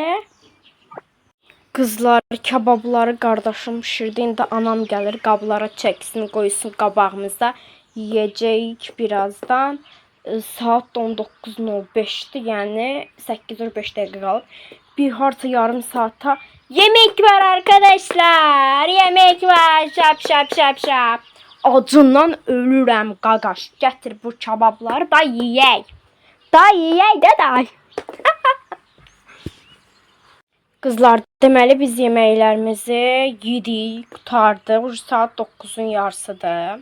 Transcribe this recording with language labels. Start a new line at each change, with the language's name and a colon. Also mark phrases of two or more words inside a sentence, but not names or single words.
Azerbaijani: Qızlar, kebabları qardaşım bişirdi. İndi anam gəlir, qablara çəksin, qoysun qabağımıza. Yeyəcəyik birazdan. Saat 19:05-dir, yəni 8:05 dəqiqə qalıb.
Turkish: Bir harca yarım saata yemek var arkadaşlar. Yemek var. Şap.
Azerbaijani: Acından ölürəm qaqaş. Gətir bu kebabları da yeyək. Da. Qızlar, deməli biz yeməklərimizi yedik, qurtardıq. Saat 9-un yarısıdır.